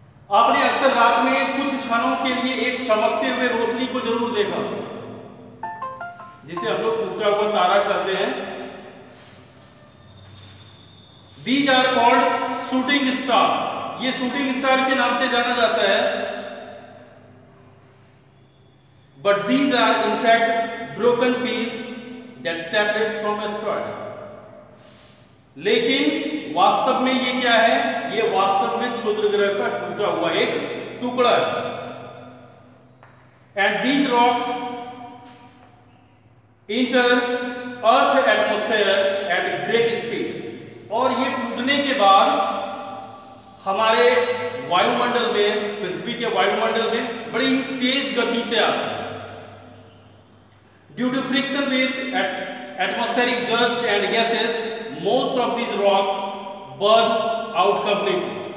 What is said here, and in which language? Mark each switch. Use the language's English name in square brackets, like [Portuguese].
[Hindi] आपने अक्सर रात में कुछ क्षणों के लिए एक चमकते हुए रोशनी को जरूर देखा, जिसे हम लोग टूटा हुआ तारा कहते हैं। [English] These are called shooting star. [Hindi] ये शूटिंग स्टार के नाम से जाना जाता है, [English] but these are in fact broken piece that separate from asteroid. [Hindi] लेकिन वास्तव में ये क्या है? ये वास्तव में क्षुद्र ग्रह का टूटा हुआ एक टुकड़ा है। [English] And these rocks enter Earth atmosphere at great speed. [Hindi] और ये टूटने के बाद हमारे वायुमंडल में, पृथ्वी के वायुमंडल में बड़ी ही तेज गति से आता है। [English] Due to friction with atmospheric dust and gases, most of these rocks burn out completely.